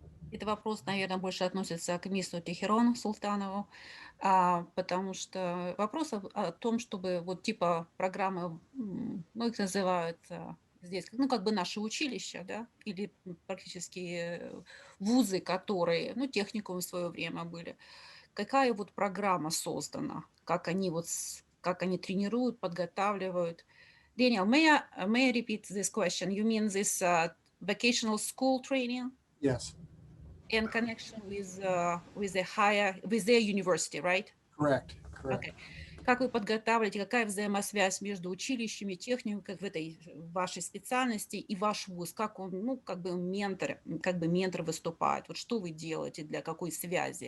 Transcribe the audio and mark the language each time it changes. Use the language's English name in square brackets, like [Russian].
[Russian] Это вопрос, наверное, больше относится к мистеру Tohirjon Sultanovu, потому что вопрос о том, чтобы вот типа программы, ну, их называют здесь, ну, как бы наши училища, да, или практически вузы, которые, ну, техникумы в свое время были. Какая вот программа создана, как они вот, как они тренируют, подготавливают. [English] Daniel, may I repeat this question? You mean this vocational school training? Yes. In connection with their university, right? Correct. Okay. [Russian] Как вы подготавливаете, какая взаимосвязь между училищами, техникой в этой вашей специальности и ваш вуз? Как он, ну, как бы ментор выступает? Вот что вы делаете, для какой связи?